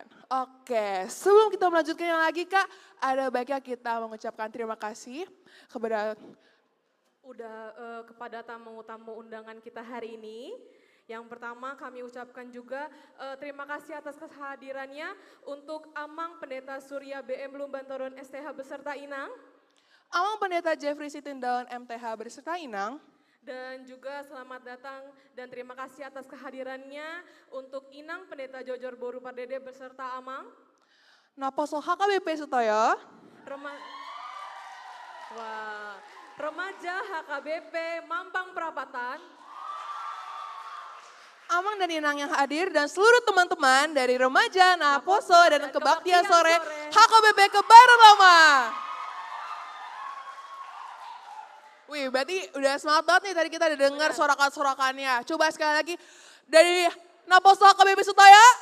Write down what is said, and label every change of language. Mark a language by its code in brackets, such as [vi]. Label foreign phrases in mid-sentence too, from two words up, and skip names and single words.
[id] Oke, sebelum kita melanjutkan lagi Kak, ada baiknya kita mengucapkan terima kasih kepada kepada tamu-tamu undangan kita hari ini. Yang pertama kami ucapkan juga terima kasih atas kehadirannya untuk Amang Pendeta Surya BM Lumbantoron STH beserta Inang. Amang Pendeta Jeffrey Sitindaun MTH beserta Inang. Dan juga selamat datang dan terima kasih atas kehadirannya untuk Inang Pendeta Jojor Boru Pardede beserta Amang. Naposo HKBP Sutoyo. Remaja HKBP Mampang Perapatan. Amang dan Inang yang hadir dan seluruh teman-teman dari Remaja, Naposo dan Kebaktian Sore HKBP Kebayoran Lama. Wih, berarti udah semangat banget nih tadi kita udah dengar sorakan-sorakannya. Coba sekali lagi dari Naposo HKBP Sutoyo.